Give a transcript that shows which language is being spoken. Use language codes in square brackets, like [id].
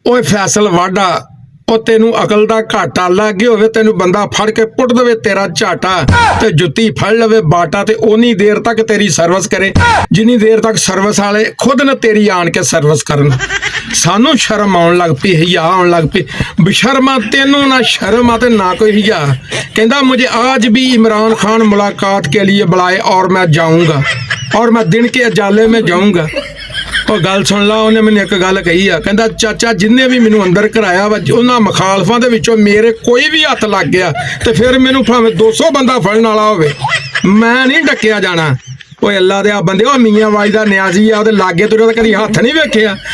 [pa] ओए फैसल वाडा ਉਹ ਤੈਨੂੰ ਅਕਲ ਦਾ ਘਾਟਾ ਲੱਗ ਗਿਆ ਹੋਵੇ ਤੈਨੂੰ ਬੰਦਾ ਫੜ ਕੇ ਪੁੱਟ ਦੇਵੇ ਤੇਰਾ ਝਾਟਾ ਤੇ ਜੁੱਤੀ ਫੜ ਲਵੇ ਬਾਟਾ ਤੇ ਉਨੀ ਦੇਰ ਤੱਕ ਤੇਰੀ ਸਰਵਿਸ ਕਰੇ ਜਿੰਨੀ ਦੇਰ ਤੱਕ ਸਰਵਿਸ ਵਾਲੇ ਖੁਦ ਨਾ ਤੇਰੀ ਆਣ ਕੇ ਸਰਵਿਸ ਕਰਨ। ਸਾਨੂੰ ਸ਼ਰਮ ਆਉਣ ਲੱਗ ਪਈ, ਹਿਆ ਆਉਣ ਲੱਗ ਪਈ। ਬਸ਼ਰਮਾ ਤੈਨੂੰ ਨਾ ਸ਼ਰਮ आ ना कोई हिया। [hi] कहता मुझे आज भी इमरान खान मुलाकात के लिए बुलाए और मैं जाऊँगा और मैं दिन के अजाले में जाऊँगा। [pa] ਉਹ ਗੱਲ ਸੁਣ ਲਾ, ਉਹਨੇ ਮੈਨੂੰ ਇੱਕ ਗੱਲ ਕਹੀ ਆ, ਕਹਿੰਦਾ ਚਾਚਾ ਜਿੰਨੇ ਵੀ ਮੈਨੂੰ ਅੰਦਰ ਕਰਾਇਆ ਵਾ ਉਹਨਾਂ ਮੁਖਾਲਫਾਂ ਦੇ ਵਿੱਚੋਂ ਮੇਰੇ ਕੋਈ ਵੀ ਹੱਥ ਲੱਗ ਗਿਆ ਤੇ ਫਿਰ ਮੈਨੂੰ ਭਾਵੇਂ 200 ਬੰਦਾ ਫੜਨ ਵਾਲਾ ਹੋਵੇ ਮੈਂ ਨਹੀਂ ਡੱਕਿਆ ਜਾਣਾ। ਓਏ ਅੱਲਾ ਦੇ ਆ ਬੰਦੇ, ਉਹ ਮੀਆਂ ਵਾਲੀ ਦਾ ਨਿਆਜ਼ੀ ਆ, ਉਹਦੇ ਲਾਗੇ ਤੁਰਿਆ ਤਾਂ ਕਦੀ ਹੱਥ ਨਹੀਂ ਵੇਖਿਆ।